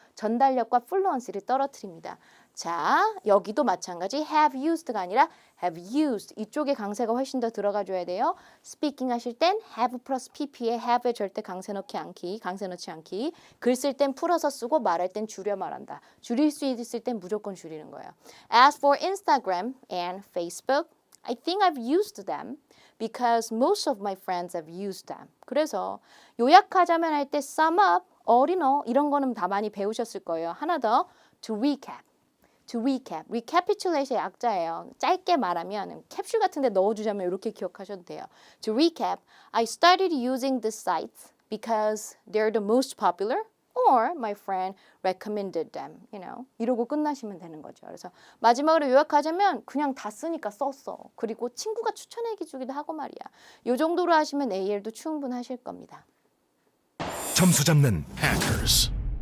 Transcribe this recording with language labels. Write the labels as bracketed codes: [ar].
[ko] 전달력과 플루언시를 떨어뜨립니다. 자, 여기도 마찬가지 [en] have used [ko] 가 아니라 have used 이쪽에 강세가 훨씬 더 들어가 줘야 돼요. speaking 하실 땐 have 플러스 pp에 have에 절대 강세 넣지 않기. 글 쓸 땐 풀어서 쓰고 말할 땐 줄여 말한다. 줄일 수 있을 땐 무조건 줄이는 거예요. [en] As for Instagram and Facebook, I think I've used them because most of my friends have used them. [ko] 그래서 요약하자면 할 때 [en] sum up, [ko] 어린어 이런 거는 다 많이 배우셨을 거예요. 하나 더 [en] to recap. [ko] recapitulation의 약자예요. 짧게 말하면 캡슐 같은 데 넣어주자면 이렇게 기억하셔도 돼요. [en] To recap, I started using the sites because they're the most popular or my friend recommended them, [ko] 이러고 끝나시면 되는 거죠. 그래서 마지막으로 요약하자면 그냥 다 쓰니까 썼어. 그리고 친구가 추천해 주기도 하고 말이야. 이 정도로 하시면 AL도 충분하실 겁니다. 점수 잡는 hackers.